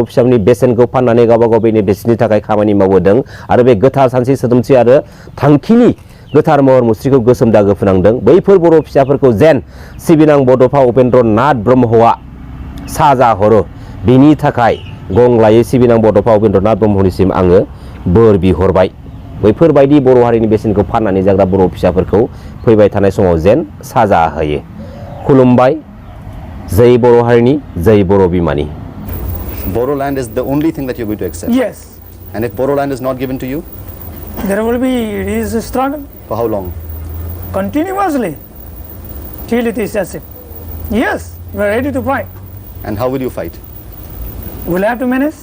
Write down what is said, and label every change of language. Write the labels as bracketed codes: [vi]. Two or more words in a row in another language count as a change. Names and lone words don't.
[brx] फिसाफोरनि बेसेनखौ फाननानै गावबा गाव बेनिफिट्सनि थाखाय खामानि मावबोदों आरो बे गोथार सानस्रि सोदोमस्रि आरो थांखिनि गोथार महर मुस्रिखौ गोसोम दागो फोनांदों बैफोर बर' फिसाफोरखौ जेन सिबिनां बड'फा उपेन्द्र नाथ ब्रह्मआ साजा हरो बिनि थाखाय गं लायै सिबिनां बड'फा उपेन्द्र नाथ ब्रह्मनिसिम आङो बोर बिहरबाय बैफोरबायदि बर' हारिनि बेसेनखौ फाननानै जाग्रा बर' फिसाफोरखौ फैबाय थानाय समाव जेन साजा होयो। खुलुमबाय। जै बर' हारिनि जै बर' बिमानि। [en] Bodoland is the only thing that you're going to accept. Yes. And if Bodoland is not given to you, There will be his struggle for how long? continuously till it is accepted. Yes, we are ready to fight. And how will you fight? We'll have to manage.